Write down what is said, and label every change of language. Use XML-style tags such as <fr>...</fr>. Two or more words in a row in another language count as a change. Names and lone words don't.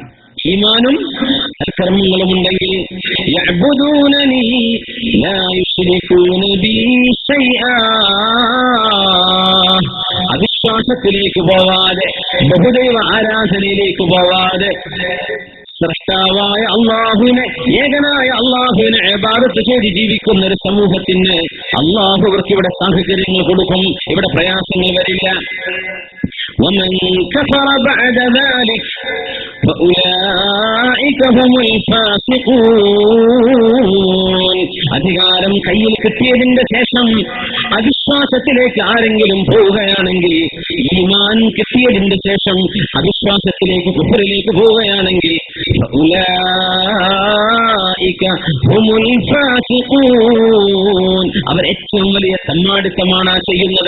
<ml>ഈമാനും സൽക്കർമ്മങ്ങളും ഉണ്ടെങ്കിൽ</ml> <ar>يعبدونني لا يشركون بي شيئا,</ar> <ml>അവിശ്വാസത്തിലേക്ക് പോവാതെ, ബഹുദൈവ ആരാധനയിലേക്ക് പോവാതെ, സ്രഷ്ടാവായ അള്ളാഹുവിനെ, ഏകനായ അള്ളാഹുവിനെ ഇബാദത്ത് ചെയ്ത് ജീവിക്കുന്ന ഒരു സമൂഹത്തിന് അള്ളാഹു അവർക്ക് ഇവിടെ സാഹചര്യങ്ങൾ കൊടുക്കും, ഇവിടെ പ്രയാസങ്ങൾ വരില്ല.</ml> <ar>ومن كفر بعد ذلك فأولئك هم الفاسقون.</ar> <ml>അധികാരം കയ്യിൽ കിട്ടിയതിന്റെ ശേഷം അവിശ്വാസത്തിലേക്ക് ആരെങ്കിലും പോവുകയാണെങ്കിൽ, ഈമാൻ കിട്ടിയതിന്റെ ശേഷം അവിശ്വാസത്തിലേക്ക്, കുഫറിലേക്ക് പോവുകയാണെങ്കിൽ</ml> <ar>فأولئك هم الفاسقون,</ar> <ml>അവർ ഏറ്റവും വലിയ തമ്മാടിത്തമാണ് ചെയ്യുന്നത്.</ml>